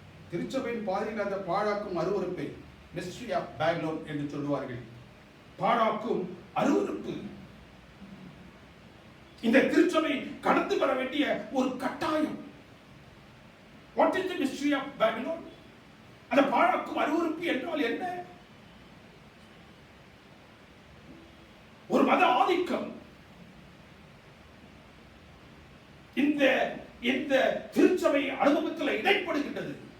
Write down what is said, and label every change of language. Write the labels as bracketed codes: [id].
[ta] திருச்சபையின் பாதையில் அந்த பாழாக்கும் அருவருப்பை மிஸ்ட்ரி ஆஃப் பேபிலோன் என்று சொல்லுவார்கள். பாழாக்கும் அருவருப்பு இந்த திருச்சபை கடந்து வர வேண்டிய ஒரு கட்டாயம். [en] What is the mystery of Babylon? [ta] அந்த பாழாக்கும் அருவருப்பு என்றால் என்ன? ஒரு மத ஆதிக்கம் இந்த இந்த திருச்சபை அனுபவத்தில் இடைப்படுகின்றது.